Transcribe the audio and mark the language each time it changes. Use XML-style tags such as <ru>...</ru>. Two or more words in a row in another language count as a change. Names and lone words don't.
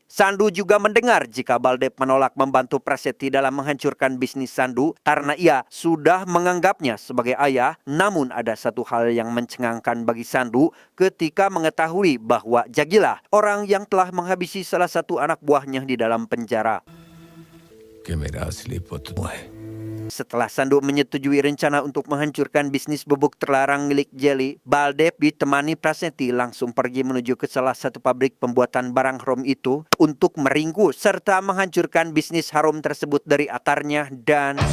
<id>Sandu juga mendengar jika Baldep menolak membantu Prasetya dalam menghancurkan bisnis Sandu karena ia sudah menganggapnya sebagai ayah. Namun ada satu hal yang mencengangkan bagi Sandu ketika mengetahui bahwa Jagilah orang yang telah menghabisi salah satu anak buahnya di dalam penjara.</id> <pa>ਕਿ ਮੇਰਾ ਅਸਲੀ ਪੁੱਤ ਤੂੰ ਹੈ</pa> <id>Setelah Sandu menyetujui rencana untuk menghancurkan bisnis bubuk terlarang milik Jelly, Baldep ditemani Prasetya langsung pergi menuju ke salah satu pabrik pembuatan barang haram itu untuk meringkus serta menghancurkan bisnis haram tersebut dari akarnya dan</id>